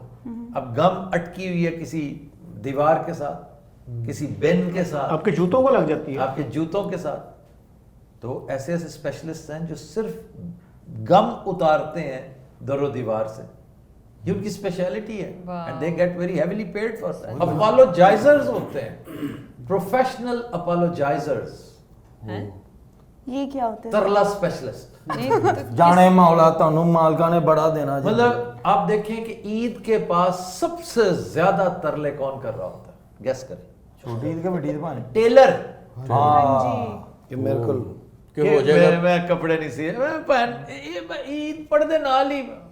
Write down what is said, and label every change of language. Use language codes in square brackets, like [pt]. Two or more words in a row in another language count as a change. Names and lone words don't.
[ur] اب گم اٹکی ہوئی ہے کسی دیوار کے ساتھ, کسی بن کے ساتھ, آپ کے جوتوں کو لگ جاتی ہے, آپ کے جوتوں کے ساتھ. تو ایسے ایسے اسپیشلسٹ ہیں جو صرف گم اتارتے ہیں در و دیوار سے, یہ ان کی اسپیشلٹی ہے. [en] and they get very heavily paid for that. [ur] اپالوجائزرز ہوتے ہیں, [en] professional apologizers. [ur] یہ کیا ہوتا ہے؟ ترلا اسپیشلسٹ. [pa] جانے مولا تانوں مالکاں نے بڑا دینا. [ur] مطلب آپ دیکھیں کہ عید کے پاس سب سے زیادہ ترلے کون کر رہا ہوتا ہے, گیس کریں. چھوٹی عید کے بڑی عید بھانے ٹیلر. کہ میرے کو میں کپڑے نہیں سیے, [pa] میں پہن عید پڑھ دے نال ہی.